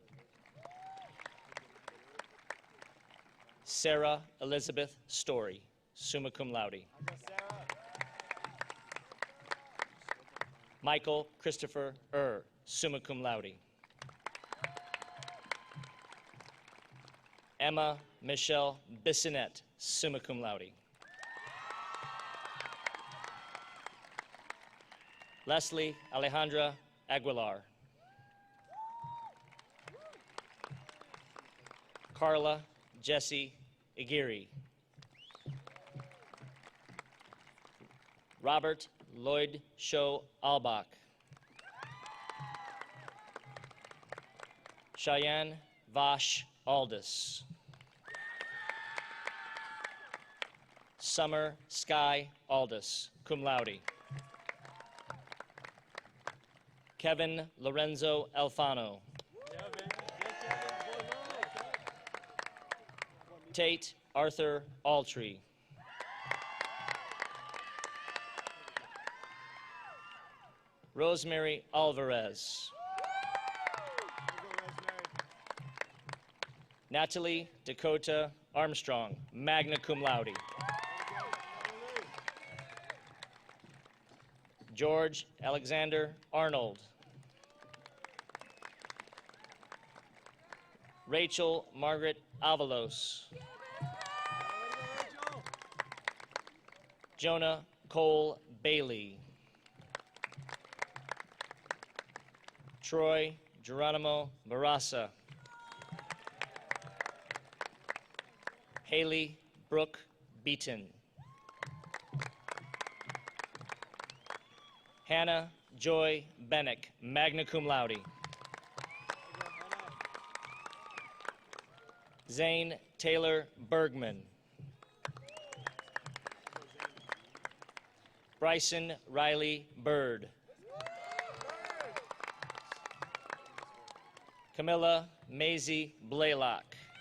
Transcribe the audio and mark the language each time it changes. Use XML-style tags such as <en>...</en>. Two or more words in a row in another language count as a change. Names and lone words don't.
<en>Sarah Elizabeth Story,</en> <la>summa cum laude.</la> <en>Michael Christopher</en> <la>summa cum laude.</la> <en>Emma Michelle Bissonette,</en> <la>summa cum laude.</la> <en>Leslie Alejandra Aguilar. Carla Jessie Aguirre. Robert Lloyd Show Albach. Cheyenne Vash Aldis. Summer Sky Aldis,</en> <la>cum laude.</la> <en>Kevin Lorenzo Alfano. Tate Arthur Altree. Rosemary Alvarez. Natalie Dakota Armstrong,</en> <la>magna cum laude.</la> <en>George Alexander Arnold. Rachel Margaret Avalos. Jonah Cole Bailey. Troy Geronimo Barasa. Haley Brooke Beaton. Hannah Joy Bennick,</en> <la>magna cum laude.</la> <en>Zane Taylor Bergman. Bryson Riley Bird. Camilla Maisie Blaylock.</en>